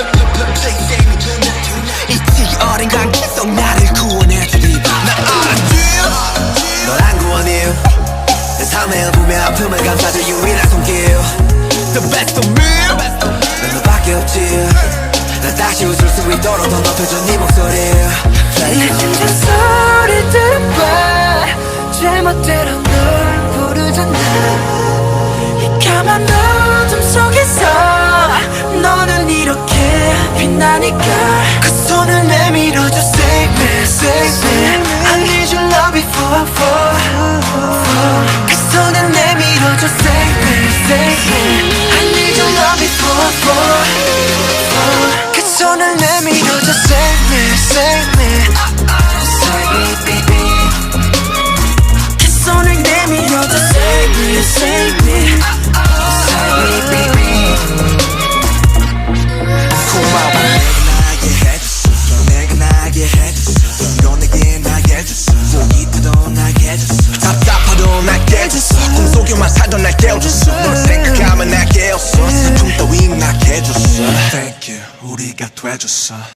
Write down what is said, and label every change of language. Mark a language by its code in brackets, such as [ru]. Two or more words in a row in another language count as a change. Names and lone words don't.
[en] Please save me tonight [ko] 이 어린 관계 속 나를 구원해주리 난 알아줘 널 안 구원해요 내 삶의 일부의 아픔을 감싸줄 유일한 손길 [en] The best of me [ko] 난 너밖에 없지 난 다시 웃을 수 있도록 더 높여줘 네 목소리 내 심장 소리 들어봐 제멋대로 널 부르잖아 까만 어둠 속에서 너는 이렇게 빛나니까 그 손을 내밀어줘 [en] Save me, save me I need your love before I fall [ko] 그 손을 내밀어줘 [en] Save me, save me I need your love before I fall [ko] 그 손을 내밀어줘 [en] Save me, save me Save me, [ko] baby 그 손을 내밀어줘 [en] Save me, save me [ko] 답답하도 날 깨줬어 꿈속에만 살던 날 깨워줬어 널 생각하면 날 깨웠어 슬픔 따위 나게 해줬어 [en] Thank you [ko] 우리가 돼줬어